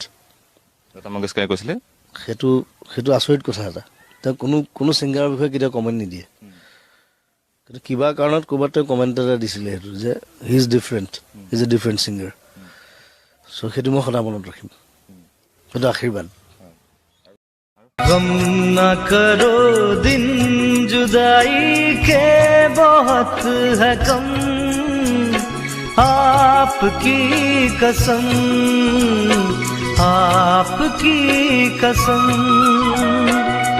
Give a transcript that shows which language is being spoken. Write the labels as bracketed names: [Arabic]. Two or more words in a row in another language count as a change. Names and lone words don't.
[Assamese] লতা মংগেশকাৰে কৈছিলে সেইটো আচৰিত কথা এটা। তেওঁ কোনো ছিংগাৰৰ বিষয়ে কেতিয়াও কমেণ্ট নিদিয়ে, কিন্তু কিবা কাৰণত ক'ৰবাত তেওঁ কমেণ্ট এটা দিছিলে সেইটো, যে [English] he is different, he is a different singer. [Assamese] চ' সেইটো মই সদায় মনত ৰাখিম, সেইটো আশীৰ্বাদ। [Hindi] गम न करो दिन जुदाई के बहुत है कम, आपकी कसम, आपकी कसम।